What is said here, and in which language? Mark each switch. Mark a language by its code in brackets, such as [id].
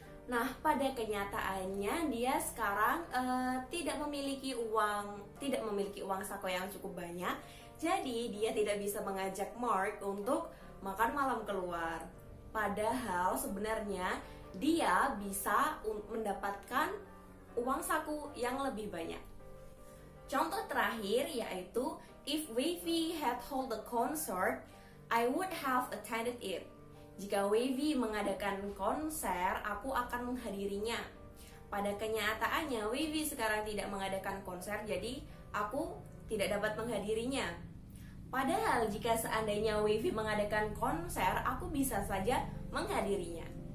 [id] Nah, pada kenyataannya dia sekarang tidak memiliki uang saku yang cukup banyak, jadi dia tidak bisa mengajak Mark untuk makan malam keluar. Padahal sebenarnya dia bisa mendapatkan uang saku yang lebih banyak. Contoh terakhir yaitu [en] if Wavy had held a concert, I would have attended it. [id] Jika Wavy mengadakan konser, aku akan menghadirinya. Pada kenyataannya, Wavy sekarang tidak mengadakan konser, jadi aku tidak dapat menghadirinya. Padahal jika seandainya Wavy mengadakan konser, aku bisa saja menghadirinya.